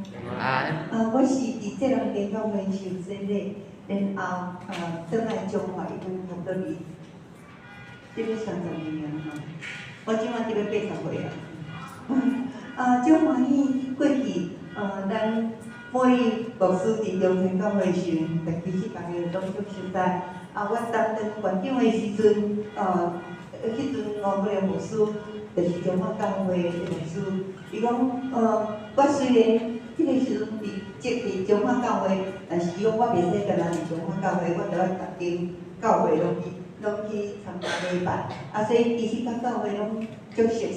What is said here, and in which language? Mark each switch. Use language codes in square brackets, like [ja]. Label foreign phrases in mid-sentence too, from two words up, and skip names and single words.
[nan] 我是伫这两天教会受洗礼，然后转来中华已经差不多这个30年我即马这个80岁啊。真欢喜过去咱每牧师伫中山教会时，其实大家拢足熟悉。我担任馆长的时阵，迄阵吴国良牧师就是中华教会的牧师，伊讲我虽然迄个时阵伫中华教会，但是讲我袂使干那伫中华教会，我着爱逐间教会拢去参加礼拜，所以其实甲教会拢足熟悉。